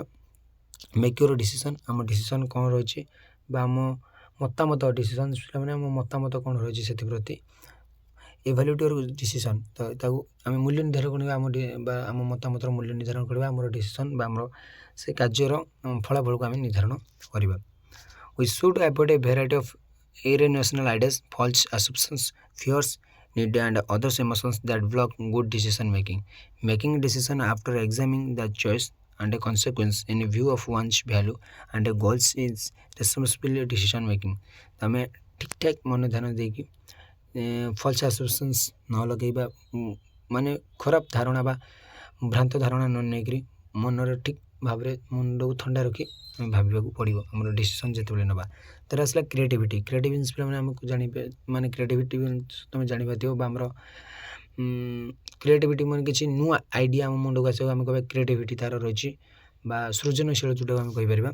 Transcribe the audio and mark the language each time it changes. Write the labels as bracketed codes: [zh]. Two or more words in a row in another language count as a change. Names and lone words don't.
[en] make your decision [or] ଆମ ଡିସିସନ୍ କ'ଣ ରହିଛି ବା ଆମ ମତାମତ ଡିସିସନ୍ ମାନେ ଆମ ମତାମତ କ'ଣ ରହିଛି ସେଥିପ୍ରତି। [en] evaluate your decision [or] ତ ତାକୁ ଆମେ ମୂଲ୍ୟ ନିର୍ଦ୍ଧାରଣ କରିବା ବା ଆମ ମତାମତର ମୂଲ୍ୟ ନିର୍ଦ୍ଧାରଣ କରିବା ଆମର ଡିସିସନ୍ ବା ଆମର ସେ କାର୍ଯ୍ୟର ଫଳାଫଳକୁ ଆମେ ନିର୍ଦ୍ଧାରଣ କରିବା। [en] we should avoid a variety of irrational ideas, false assumptions, fears, need and other emotions that block good decision making. Making decision after examining the choice and a consequence in view of one's value and a goals is responsible decision making. [or] ଆମେ ଠିକ୍ ଠାକ୍ ମନ ଧ୍ୟାନ ଦେଇକି [en] false assumptions [or] ନ ଲଗେଇବା ମାନେ ଖରାପ ଧାରଣା ବା ଭ୍ରାନ୍ତ ଧାରଣା ନ ନେଇକରି ମନରେ ଠିକ୍ ଭାବରେ ମୁଣ୍ଡକୁ ଥଣ୍ଡା ରଖି ଆମେ ଭାବିବାକୁ ପଡ଼ିବ ଆମର ଡିସିସନ୍ ଯେତେବେଳେ ନେବା। ତାର ଆସିଲା କ୍ରିଏଟିଭିଟି ମାନେ ଆମକୁ ଜାଣିବେ ମାନେ କ୍ରିଏଟିଭିଟି ତୁମେ ଜାଣିପାରିଥିବ ବା ଆମର କ୍ରିଏଟିଭିଟି ମାନେ କିଛି ନୂଆ ଆଇଡ଼ିଆ ଆମ ମୁଣ୍ଡକୁ ଆସିବ ଆମେ କହିବା କ୍ରିଏଟିଭିଟି ତାର ରହିଛି ବା ସୃଜନଶୀଳ ଯେଉଁଟାକୁ ଆମେ କହିପାରିବା।